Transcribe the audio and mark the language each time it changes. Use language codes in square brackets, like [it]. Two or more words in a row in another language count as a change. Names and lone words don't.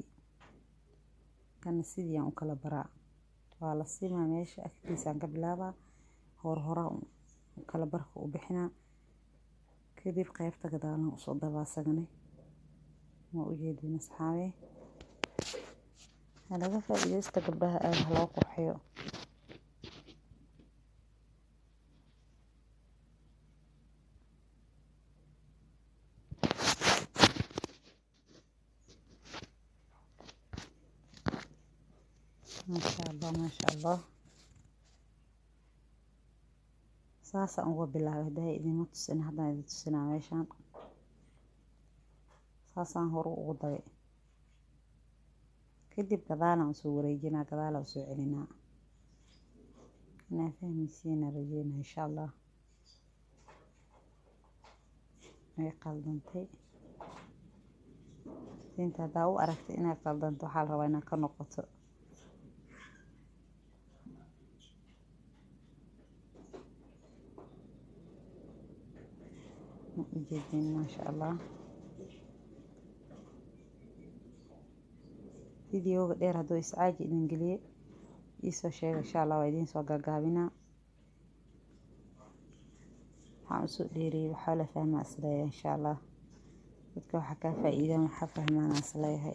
[so] kana sidii aan u kala baraa waa la simaa meesha afkiisaan ka bilaabaa hore kala barka u bixinaa, kadib qaybta gadaalna u soo dabaasagane. ma u jeedin asxaabe halaga faa'iideysta gabdhaha aad loo qurxiyo. [ar] ما شاء الله [so] saasa uga bilaabay. haday idin tusin haddaan idin tusinaa meeshaan saasaan hore ugu dabay, kadib gadaalaan soo wareejinaa, gadaalaan soo celinaa. inaa fahmaysiin rajeyna [ar] إن شاء الله. [so] ay qaldantay inta haddaa u aragtay inay qaldanto waxaa la rabaa inaad ka noqoto. [ar] ujeedin ما شاء الله. [so] فيديوga dheer hadduu iscaaji idin geliyay isoo sheega [ar] إن شاء الله, [so] waa idin soo gaagaabinaa. waxaan usoo dheeriyay waxaa la fahmaa isleeyahay [ar] إن شاء الله. [so] dadka waxa ka faa'iidaan waxa fahmaan isleeyahay.